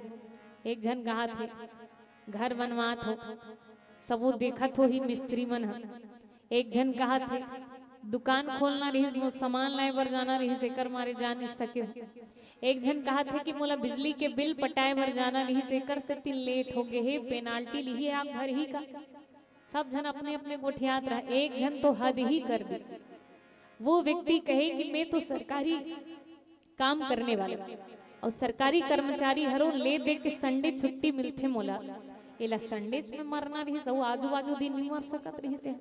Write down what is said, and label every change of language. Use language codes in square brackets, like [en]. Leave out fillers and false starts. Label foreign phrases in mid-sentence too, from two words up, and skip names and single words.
[hne] एक झन कहा थे घर बनवात हो, सबो देखत हो ही मिस्त्री मन ह। एक झन कहा थे दुकान खोलना रही, सामान लाए बर जाना रही, सेकर मारे जा नहीं सके। एक झन कहा थे कि मोला बिजली के बिल पटाए बर जाना रही, सेकर से तिल लेट हो गए हे, पेनाल्टी ली आग भर ही का। सब झन अपने अपने गोठियात रहा। एक झन तो हद ही कर दी। वो व्यक्ति कहे कि मैं तो सरकारी काम करने वाला और सरकारी कर्मचारी हरो ले दे के संडे छुट्टी मिलथे मोला, एला संडे में मरना रही सब आजू बाजू दिन नहीं मर सकत रही से।